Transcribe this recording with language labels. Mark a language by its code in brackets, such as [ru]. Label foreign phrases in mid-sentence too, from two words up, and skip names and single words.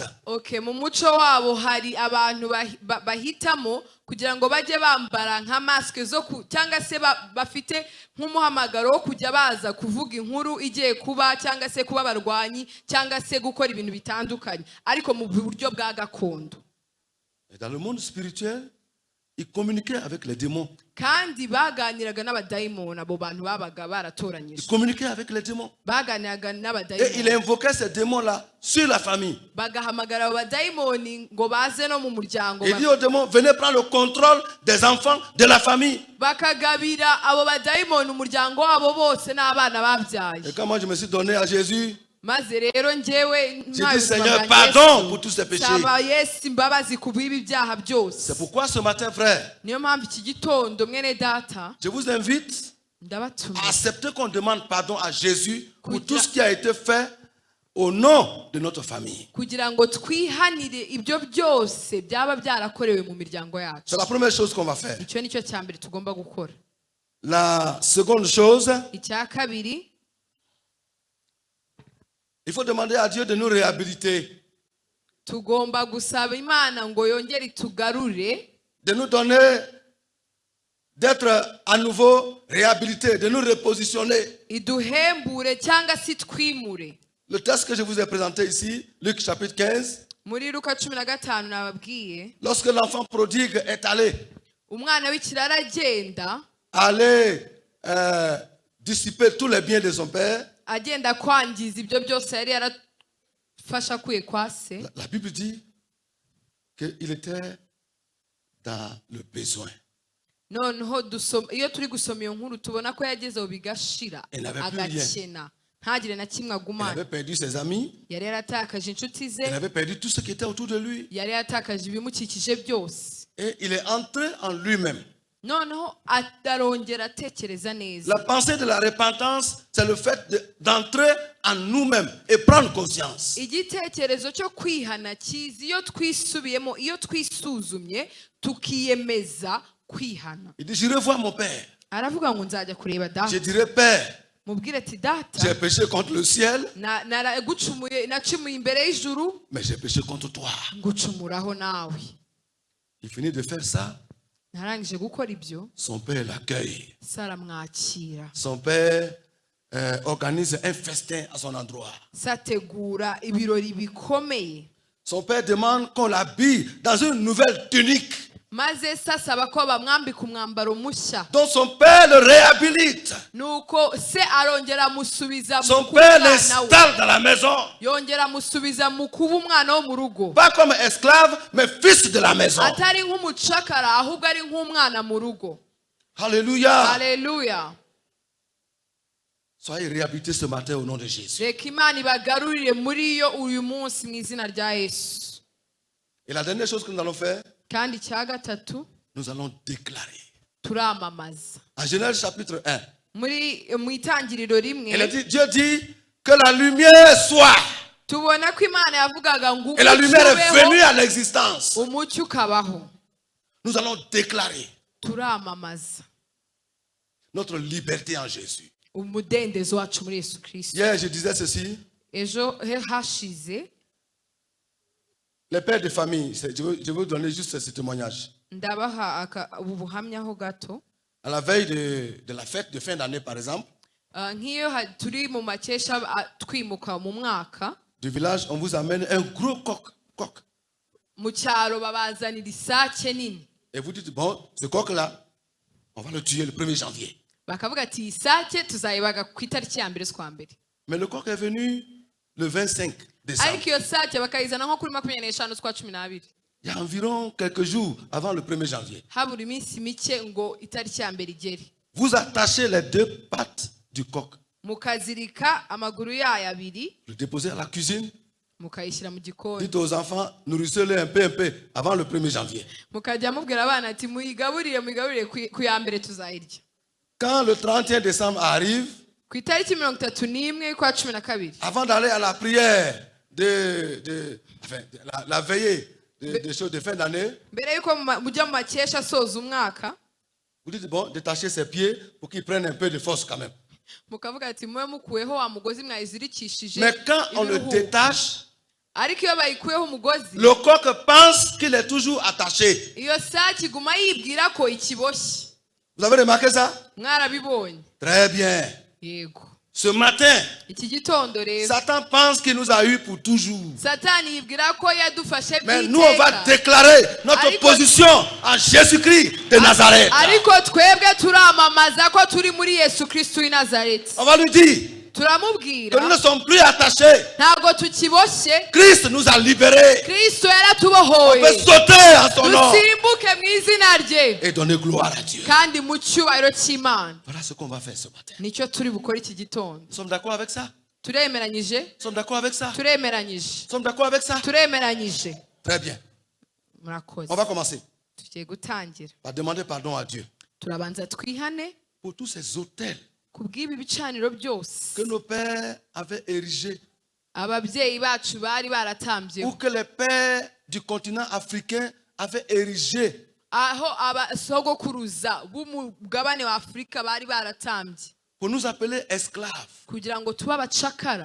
[rw] Okay, mu muco wabo hari abantu bahitamo kugira ngo bajye bambara nka masque zo cyangwa se bafite nk'umuhamagaro wo kujya baza kuvuga inkuru igiye kuba cyangwa se kuba abarwanyi cyangwa se gukora ibintu bitandukanye ariko mu buryo bwa gakondo. [fr] Et dans le monde spirituel, ils communiquaient avec les démons. [rw] Kandi baganiraga n'abadayimoni, abo bantu babaga baratoranyije. [fr] Ils communiquaient avec les démons. [rw] Baganiraga [fr] Et [rw] n'abadayimoni. [fr] il invoquait ces démons-là sur la famille. [rw] Bagahamagara abo badayimoni ngo baze no mu muryango. [fr] Il dit aux démons, venez prendre le contrôle des enfants de la famille. [rw] Bakagabira abo badayimoni umuryango wabo bose n'abana babyaye. [fr] Et quand moi je me suis donné à Jésus, [rw] Maze rero njyewe [fr] j'ai dit Seigneur, pardon pour tous ces péchés. [rw] Saba Yesu imbabazi ku bw'ibi byaha byose. [fr] C'est pourquoi ce matin, frère, [rw] Niyo mpamvu iki gitondo mwene data [fr] je vous invite [rw] ndabatumye [fr] à accepter qu'on demande pardon à Jésus pour tout ce qui a été fait au nom de notre famille. [rw] kugira ngo twihanire ibyo byose byaba byarakorewe mu miryango yacu. [fr] C'est la première chose qu'on va faire. [rw] Icyo nicyo cya mbere tugomba gukora. [fr] La seconde chose, [rw] Icya kabiri, [fr] il faut demander à Dieu de nous réhabiliter, [rw] tugomba gusaba Imana ngo yongere itugarure, [fr] de nous donner, d'être à nouveau réhabilités, de nous repositionner. [rw] iduhembure cyangwa se twimure. [fr] Le texte que je vous ai présenté ici, Luc chapitre 15, [rw] Muri Luka 15 nababwiye, [fr] lorsque l'enfant prodigue est allé, [rw] umwana w'ikirara agenda [fr] dissiper tous les biens de son père, [rw] agenda kwangiza ibyo byose yari yarafasha akuye kwa se. [fr] la Bible dit qu'il était dans le besoin. [rw] Noneho iyo turi gusoma iyo nkuru tubona ko yagezeho bigashira, [fr] Il n'avait plus rien. [rw] agakena ntagire na kimwe [fr] Il [rw] agumana. [fr] avait perdu ses amis, [rw] Yari yaratakaje inshuti [fr] il [rw] ze, [fr] avait perdu tout ce qui était autour de lui. [rw] yari yaratakaje ibimukikije byose. [fr] Et il est entré en lui-même. [rw] Noneho atarongera atekereza neza. [fr] La pensée de la repentance, c'est le fait d'entrer en nous-mêmes et prendre conscience. [rw] Igitekerezo cyo kwihana kiza iyo twisubiyemo, iyo twisuzumye tukiyemeza kwihana. [fr] Il dit, j'irai voir mon père. [rw] Aravuga ngo nzajya kureba data. [fr] Je dirai, Père, [rw] Mubwire ati data, [fr] j'ai péché contre le ciel, [rw] nacumuye imbere y'ijuru, [fr] mais j'ai péché contre toi. [rw] ngucumuraho nawe. [fr] Il finit de faire ça. [rw] Narangije gukora ibyo, [fr] Son père l'accueille. [rw] saramwakira. [fr] Son père organise un festin à son endroit. [rw] Sategura ibirori bikomeye. [fr] Son père demande qu'on l'habille dans une nouvelle tunique. [rw] Maze sasaba ko bamwambika umwambaro mushya. [fr] Donc son père le réhabilite. [rw] Nuko se arongera amusubiza [fr] Son [rw] mu kuba [fr] père [rw] umwana we. [fr] l'installe dans la maison. [rw] Yongera amusubiza mu kuba umwana wo mu rugo. [fr] Pas comme esclave, mais fils de la maison. [rw] Atari nk'umucakara ahubwo ari nk'umwana mu rugo. [fr] Alléluia. [rw] Haleluya. [fr] Soyez réhabilités ce matin au nom de Jésus. [rw] Reka Imana ibagarurire muri yo uyu munsi mu izina rya Yesu. [fr] Et la dernière chose que nous allons faire, [rw] Kandi icya gatatu, [fr] nous allons déclarer. [rw] turamamaza. [fr] En Genèse chapitre 1, [rw] Mu itangiriro rimwe [fr] Dieu dit que la lumière soit. [rw] tubona ko Imana yavugaga ngo [fr] Et la lumière est [rw] umucyo [fr] venue [rw] ubeho, [fr] à l'existence. [rw] umucyo ukabaho. [fr] Nous allons déclarer [rw] Turamamaza [fr] notre liberté en Jésus. [rw] umudendezo wacu muri Yesu Kristo. [fr] Hier, je disais ceci. [rw] Ejo hashize [fr] Les pères de famille, je vais vous donner juste ce témoignage. [rw] ndabaha ubu buhamya ho gato. [fr] À la veille de la fête de fin d'année, par exemple, [rw] Nk'iyo turi mu makesha twimuka mu mwaka, [fr] du village, on vous amène un gros coq. [rw] mu cyaro babazanira isake nini. [fr] Et vous dites, bon, ce coq-là, on va le tuer le 1er janvier. [rw] Bakavuga ati isake tuzayibaga ku itariki ya mbere z'ukwa mbere. [fr] Mais le coq est venu le 25 décembre. [rw] Ariko iyo sake bakayizana nko kuri 25 z'ukwa 12. [fr] Il y a environ quelques jours avant le 1er janvier. [rw] Habura iminsi mike ngo itariki ya mbere igere. [fr] vous attachez les deux pattes du coq, [rw] mukazirika amaguru yayo abiri [fr] le déposez à la cuisine, [rw] mukayishyira mu gikoni [fr] dites aux enfants, nourrissez-les un peu, avant le 1er janvier. [rw] mukajya mubwira abana ati muyigaburire ku ya mbere tuzayirya. [fr] Quand le 31 décembre arrive, [rw] ku itariki 31 y'ukwa 12 [fr] avant d'aller à la prière enfin, la veillée des choses de fin d'année, [rw] mbere y'uko mujya mu makesha asoza umwaka, [fr] vous dites, bon, détachez ses pieds pour qu'ils prennent un peu de force quand même. [rw] mukavuga ati mube mukuyeho wa mugozi mwayizirikishije [fr] Mais quand on le [rw] ibiruhuko. [fr] détache, [rw] ariko iyo bayikuyeho umugozi [fr] le coq pense qu'il est toujours attaché. [rw] iyo sake iguma yibwira ko ikiboshye. [fr] Vous avez remarqué ça? [rw] Mwarabibonye? [fr] Très bien. [rw] Yego. [fr] Ce matin, [rw] Iki gitondo rero [fr] Satan pense qu'il nous a eu pour toujours. [rw] satani yibwira ko yadufashe [fr] Mais nous, on va déclarer notre [rw] Ariko- [fr] position en Jésus-Christ de Nazareth. [rw] ariko twebwe turamamaza ko turi muri Yesu Kristo w'i Nazareti. [fr] On va lui dire que [rw] turamubwira [fr] nous ne sommes plus attachés. [rw] ntabwo tukiboshye, [fr] Christ nous a libérés. [rw] Kristo [fr] On [rw] yaratubohoye, [fr] peut sauter en son nom [rw] dusimbuke mu izina rye [fr] et donner gloire à Dieu. [rw] kandi mu cyubahiro cy'Imana. [fr] Voilà ce qu'on va faire ce matin. [rw] Nicyo turi bukore iki gitondo. [fr] Nous sommes d'accord avec ça? [rw] Turemeranyije? [fr] Nous sommes d'accord avec ça? Nous [rw] Turemeranyije? [fr] sommes d'accord avec ça? [rw] Turemeranyije? [fr] Très bien. [rw] Murakoze. [fr] On va commencer [rw] Tugiye gutangira. [fr] par demander pardon à Dieu [rw] Turabanza twihane [fr] pour tous ces hôtels [rw] ku bw'ibi bicaniro byose [fr] que nos pères avaient érigés [rw] ababyeyi bacu bari [fr] ou [rw] baratambyeho, [fr] que les pères du continent africain avaient érigés [rw] aho abasogokuruza b'umugabane wa Afurika bari baratambye [fr] pour nous appeler esclaves. [rw] kugira ngo tube abacakara.